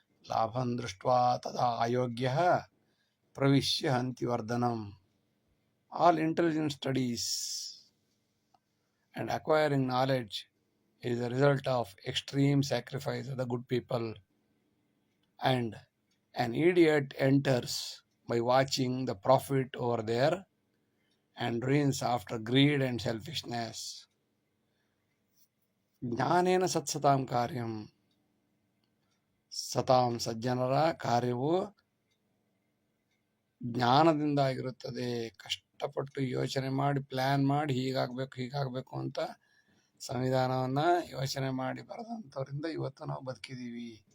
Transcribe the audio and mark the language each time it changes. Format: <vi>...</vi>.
<sa>ಲಾಭಂ ದೃಷ್ಟ್ವಾ ತದಾ ಅಯೋಗ್ಯಃ ಪ್ರವಿಶ್ಯ ಹಂತಿ ವರ್ಧನಂ.</sa> <en>All intelligent studies and acquiring knowledge is a result of extreme sacrifice of the good people, and an idiot enters by watching the profit over there and ruins after greed and selfishness.</en> <sa>ಜ್ಞಾನೇನ ಸತ್ಸತಾಂ ಕಾರ್ಯಂ, ಸತಾಂ</sa> <kn>ಸಜ್ಜನರ ಕಾರ್ಯವು ಜ್ಞಾನದಿಂದ ಆಗಿರುತ್ತದೆ. ಕಷ್ಟಪಟ್ಟು ಯೋಚನೆ ಮಾಡಿ plan ಮಾಡಿ ಹೀಗಾಗಬೇಕು ಅಂತ ಸಂವಿಧಾನವನ್ನು ಯೋಚನೆ ಮಾಡಿ ಬರೆದಂಥವ್ರಿಂದ ಇವತ್ತು ನಾವು ಬದುಕಿದ್ದೀವಿ.</kn>